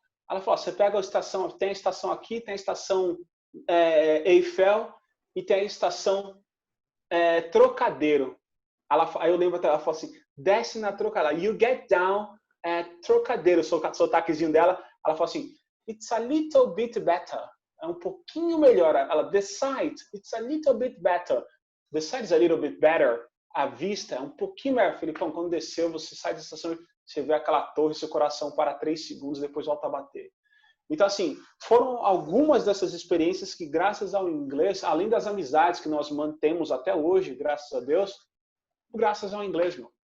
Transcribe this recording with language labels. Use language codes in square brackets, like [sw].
[pt] Ela falou, você pega a estação, tem a estação aqui, tem a estação Eiffel e tem a estação Trocadeiro. Aí eu lembro até, ela falou assim, desce na Trocadeiro, [en] you get down at Trocadeiro, [pt] sotaquezinho dela. Ela falou assim, [en] it's a little bit better. [pt] É um pouquinho melhor. [en] Ela, the side, it's a little bit better. The side is a little bit better. [pt] A vista é um pouquinho melhor. Filipão, quando desceu, você sai da estação, você vê aquela torre, seu coração para 3 segundos, depois volta a bater. Então, assim, foram algumas dessas experiências que, graças ao inglês, além das amizades que nós mantemos até hoje, graças a Deus, graças ao inglês, meu.